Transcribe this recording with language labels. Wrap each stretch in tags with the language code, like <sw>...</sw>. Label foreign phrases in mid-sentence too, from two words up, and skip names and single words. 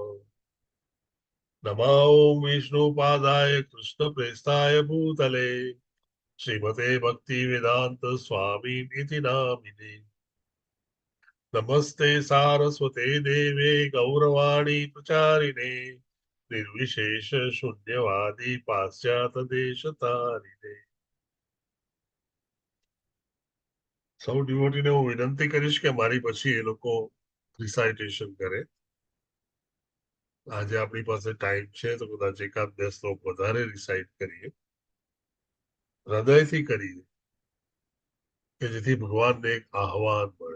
<sa>नमो विष्णुपादाय कृष्णप्रेष्ठाय भूतले श्रीमते भक्तिवेदान्त स्वामी इति नामिने. नमस्ते सारस्वते देवे गौरवाणी प्रचारिणे निर्विशेष शून्यवादी पाश्चात्य देशतारिणे.</sa> <gu>સૌ ડિવોટીને હું વિનંતી કરીશ કે મારી પછી એ લોકો રિસાઇટેશન કરે. આજે આપણી પાસે ટાઈમ છે તો કદાચ એકાદ બે શ્લોક વધારે રિસાઇટ કરીએ, હૃદયથી કરીએ કે જેથી ભગવાનને એક આહવાન મળે.</gu>